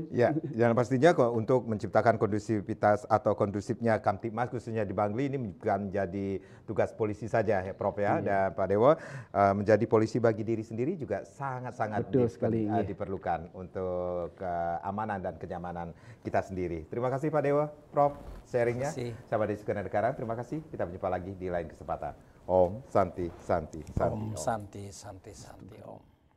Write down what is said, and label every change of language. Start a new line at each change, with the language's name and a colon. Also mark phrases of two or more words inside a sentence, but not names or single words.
Indonesian: Ya, dan pastinya kok untuk menciptakan kondusivitas atau kondusifnya Kamtibmas khususnya di Bangli ini bukan menjadi tugas polisi saja ya Prof ya, dan Pak Dewo menjadi polisi bagi diri sendiri juga sangat-sangat diperlukan untuk keamanan dan kenyamanan kita sendiri. Terima kasih Pak Dewo, Prof, sharingnya. Sahabat di segenap negara, terima kasih. Kita berjumpa lagi di lain kesempatan.
Sanskrit: Om Santi Santi Santi. Om Santi Santi Santi Om.